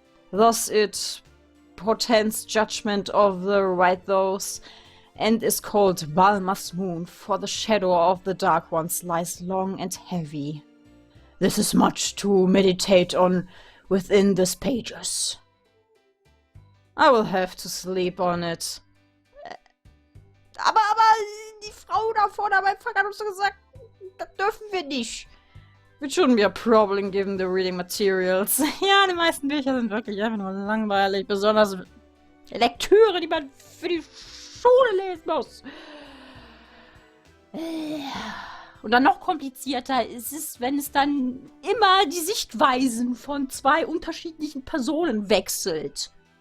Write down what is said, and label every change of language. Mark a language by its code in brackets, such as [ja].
[en] Thus it portends judgment of the righteous, and is called Valma's moon, for the shadow of the Dark Ones lies long and heavy. This is much to meditate on within these pages. I will have to sleep on it. [de] Aber die Frau da vorne am Anfang hat uns gesagt, das dürfen wir nicht. [en] It shouldn't be a problem given the reading materials. [de] Ja, die meisten Bücher sind wirklich einfach nur langweilig, besonders Lektüre, die man für die Schule lesen muss. Und dann noch komplizierter ist es, wenn es dann immer die Sichtweisen von zwei unterschiedlichen Personen wechselt.